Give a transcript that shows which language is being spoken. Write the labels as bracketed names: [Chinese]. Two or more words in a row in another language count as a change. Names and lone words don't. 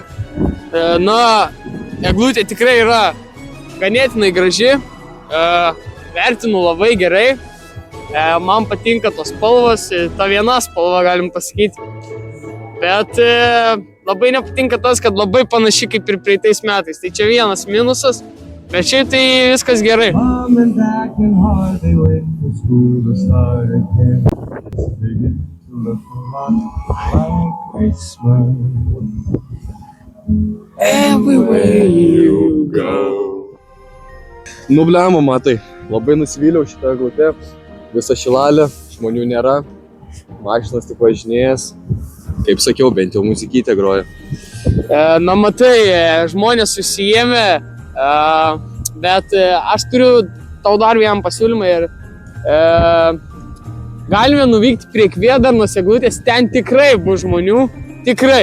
[Lithuanian] Na, eglutė tikrai yra ganėtinai graži, vertinu labai gerai, man patinka tos spalvos, ta viena spalva galim pasakyti, bet labai nepatinka tas, kad labai panaši kaip ir praeitais metais, tai čia vienas minusas, bet šiaip tai viskas gerai. [English] Mom and Dad can hardly wait for school to start again. It's beginning to look a lot like Christmas. Everywhere you go. [Lithuanian] Nu blema, matai, labai nusivyliau šitą eglutę. Visa Šilalė, žmonių nėra, mašinas tik važinėjas. Kaip sakiau, bent jau muzikytė groja. Na matai, žmonės susijėmė, bet aš turiu tau dar vieną pasiūlymą ir galime nuvykti prie Kvėdarnos eglutės, ten tikrai bus žmonių, tikrai.